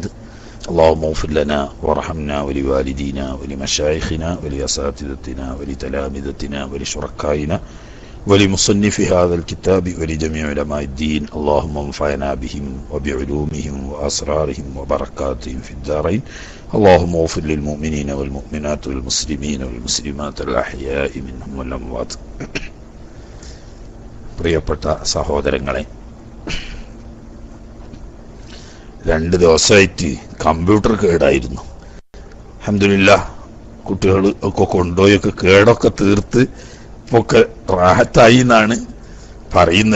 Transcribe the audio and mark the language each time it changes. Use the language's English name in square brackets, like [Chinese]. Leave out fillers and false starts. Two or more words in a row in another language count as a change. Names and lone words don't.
[Arabic] اللهم اغفر لنا وارحمنا ولوالدينا ولمشايخنا ولأساتذتنا ولتلامذتنا ولشركائنا ولمصنف هذا الكتاب ولجميع علماء الدين. اللهم انفعنا بهم وبعلومهم وأسرارهم وبركاتهم في الدارين. اللهم اغفر للمؤمنين والمؤمنات والمسلمين والمسلمات الأحياء منهم والأموات. [Malayalam] പ്രിയപ്പെട്ട സഹോദരങ്ങളെ, 2 ദിവസമായിട്ട് കമ്പ്യൂട്ടർ കേടായിരുന്നു. അൽഹംദുലില്ലാഹ് കുട്ടികൾ ഒക്കെ കൊണ്ടുപോയൊക്കെ കേടൊക്കെ തീർത്ത് ഒക്കെ റാഹത്തായി എന്നാണ് പറയുന്നത്.